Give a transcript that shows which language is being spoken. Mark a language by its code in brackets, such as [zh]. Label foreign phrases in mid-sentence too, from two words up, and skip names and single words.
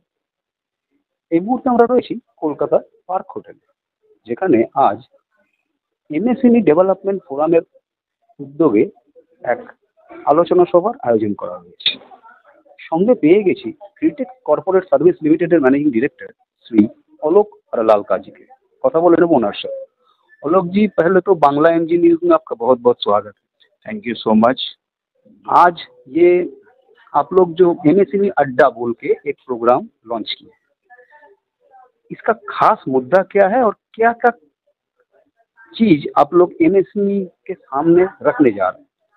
[bn] এই মুহূর্তে আমরা রয়েছি কলকাতার পার্ক হোটেলে, যেখানে আজ এমএসএমই ডেভেলপমেন্ট ফোরামের উদ্যোগে এক আলোচনা সভার আয়োজন করা হয়েছে। সঙ্গে পেয়ে গেছি ক্রিটেক কর্পোরেট সার্ভিস লিমিটেডের ম্যানেজিং [hi] डायरेक्टर श्री आलोक लालका जी के। [bn] কথা বলে নেব ওনার সাথে। [hi] आलोक जी, पहले तो बांग्ला एमजी न्यूज में आपका बहुत बहुत स्वागत है। [en] Thank you so much. [hi] आज ये आप लोग जो एमएसएमई अड्डा बोल के एक प्रोग्राम लॉन्च किया, इसका खास मुद्दा क्या है और क्या क्या चीज आप लोग एमएसएमई के सामने रखने जा रहे हैं?